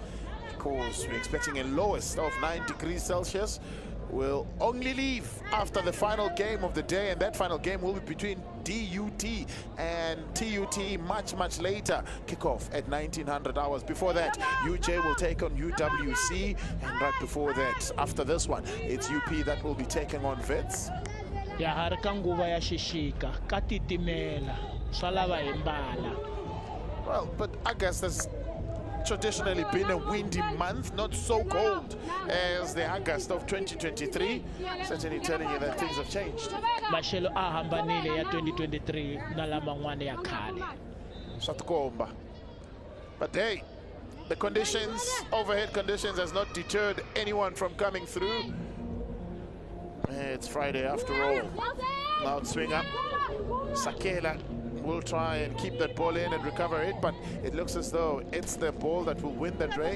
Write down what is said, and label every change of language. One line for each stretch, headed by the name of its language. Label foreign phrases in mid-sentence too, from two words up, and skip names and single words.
English: Of course, we're expecting a lowest of 9 degrees Celsius will only leave after the final game of the day, and that final game will be between DUT and TUT much later. Kickoff at 1900 hours. Before that, UJ will take on UWC, and right before that, after this one, it's UP that will be taking on Vets.
Tsonga: Ya hari ka nguva ya xixika ka titimela swa lava hi mbala.
English: Well, but August has traditionally been a windy month, not so cold as the August of 2023. Certainly telling you that things have changed.
Tsonga: Maxelo a hambanile ya 2023 na laman'wana ya khale. Swa tikomba.
English: But hey, the conditions, overhead conditions, has not deterred anyone from coming through. It's Friday after all. Now swing up. Sakela will try and keep that ball in and recover it, but it looks as though it's the ball that will win the race.